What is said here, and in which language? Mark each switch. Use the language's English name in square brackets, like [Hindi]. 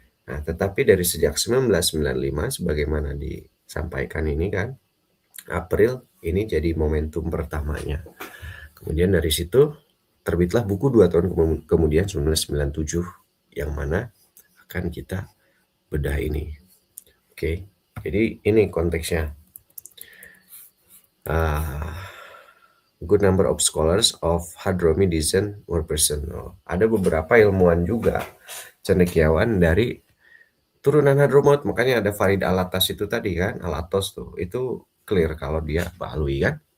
[Indonesian] Nah, tetapi dari sejak 1995 sebagaimana disampaikan ini kan, April ini jadi momentum pertamanya. Kemudian dari situ terbitlah buku 2 tahun kemudian 1997 yang mana akan kita bedah ini. Oke, jadi ini konteksnya. [English] Good number of scholars of Hadrami descent were present. [Indonesian] Ada beberapa ilmuwan juga cendekiawan dari turunan Hadramaut, makanya ada Farid Alatas itu tadi kan, Alatos tuh, itu clear kalau dia Ba'alwi kan.